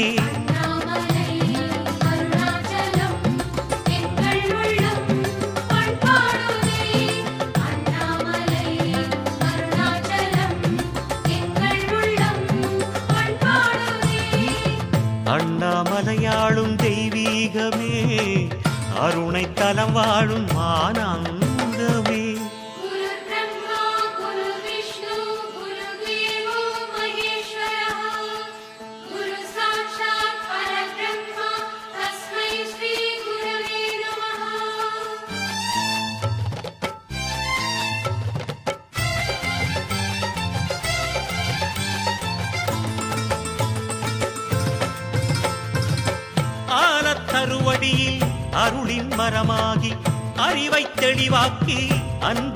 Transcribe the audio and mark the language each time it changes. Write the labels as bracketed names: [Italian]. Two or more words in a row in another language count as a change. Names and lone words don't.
[Tamil] அண்ணாமலை அருணாச்சலம் எங்கள் உள்ளம் பண்பாடுதே அண்ணாமலை அருணாச்சலம் எங்கள் உள்ளம் பண்பாடுதே அண்ணாமலையாளும் தெய்வீகமே அருணை தலம் வாழும் ஆனந்தமே [Sanskrit] गुरु ब्रह्मा गुरु विष्णु गुरु देवो महेश्वरः गुरु साक्षात् परब्रह्मा तस्मै श्री गुरवे नमः [Tamil] ஆலத்தருவடியில் அருளின் மரமாகி அறிவை தெளிவாக்கி அன்பை